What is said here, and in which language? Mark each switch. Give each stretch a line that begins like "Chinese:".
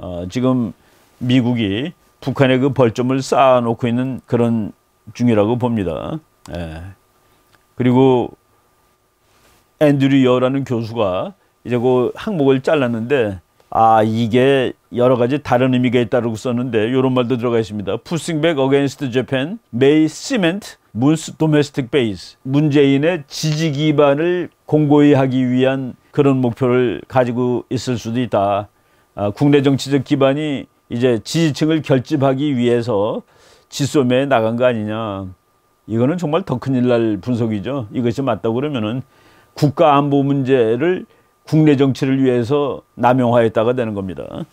Korean: 지금 미국이 북한의 벌점을 쌓아놓고 있는 그런 중이라고 봅니다. 그리고 앤드류 여라는 교수가 이제 그 항목을 잘랐는데 이게 여러 가지 다른 의미가 있다고 썼는데 이런 말도 들어가 있습니다.
English: Pushing back against Japan may cement Moon's domestic base.
Korean: 문재인의 지지 기반을 공고히 하기 위한 그런 목표를 가지고 있을 수도 있다. 국내 정치적 기반이 이제 지지층을 결집하기 위해서 지소미아에 나간 거 아니냐. 이거는 정말 더 큰일 날 분석이죠. 이것이 맞다고 그러면은 국가 안보 문제를 국내 정치를 위해서 남용하였다가 되는 겁니다.